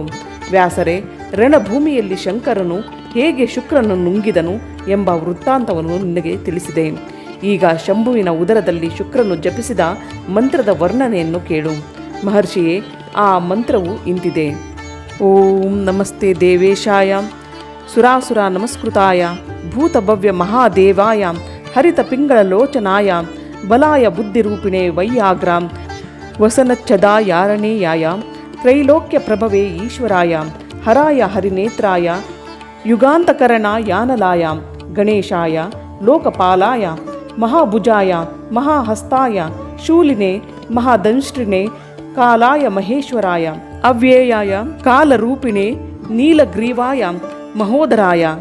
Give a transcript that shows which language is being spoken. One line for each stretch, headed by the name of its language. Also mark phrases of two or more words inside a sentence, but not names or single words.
Kannada: ವ್ಯಾಸರೇ, ರಣಭೂಮಿಯಲ್ಲಿ ಶಂಕರನು ಹೇಗೆ ಶುಕ್ರನು ನುಂಗಿದನು ಎಂಬ ವೃತ್ತಾಂತವನ್ನು ನಿನಗೆ ತಿಳಿಸಿದೆ. ಈಗ ಶಂಭುವಿನ ಉದರದಲ್ಲಿ ಶುಕ್ರನು ಜಪಿಸಿದ ಮಂತ್ರದ ವರ್ಣನೆಯನ್ನು ಕೇಳು. ಮಹರ್ಷಿಯೇ, ಆ ಮಂತ್ರವು ಇಂತಿದೆ.
Sanskrit: ಓಂ ನಮಸ್ತೆ ದೇವೇಶಾಯ ಸುರಾಸುರ ನಮಸ್ಕೃತಾಯ ಭೂತಭವ್ಯ ಮಹಾದೇವಾಯ ಹರಿತ ಪಿಂಗಳ ಲೋಚನಾಯ ಬಲಾಯ ಬುದ್ಧಿರೂಪಿಣೆ ವೈಯಾಗ್ರ ವಸನಚ್ಛದಾಯಾರಣೇಯಾಯ ತ್ರೈಲೋಕ್ಯ ಪ್ರಭವೇ ಈಶ್ವರಾಯ ಹರಾಯ ಹರಿನೇತ್ರಾಯ ಯುಗಾಂತಕರಣ ಯಾನಲಾಯ ಗಣೇಶಾಯ ಲೋಕಪಾಲಾಯ ಮಹಾಭುಜಾಯ ಮಹಾಹಸ್ತಾಯ ಶೂಲಿನೆ ಮಹಾದಂಷ್ಟ್ರಿನೆ ಕಾಲಾಯ ಮಹೇಶ್ವರಾಯ ಅವ್ಯಯಾಯ ಕಾಲರೂಪಿಣೆ ನೀಲಗ್ರೀವಾಯ ಮಹೋದರಾಯ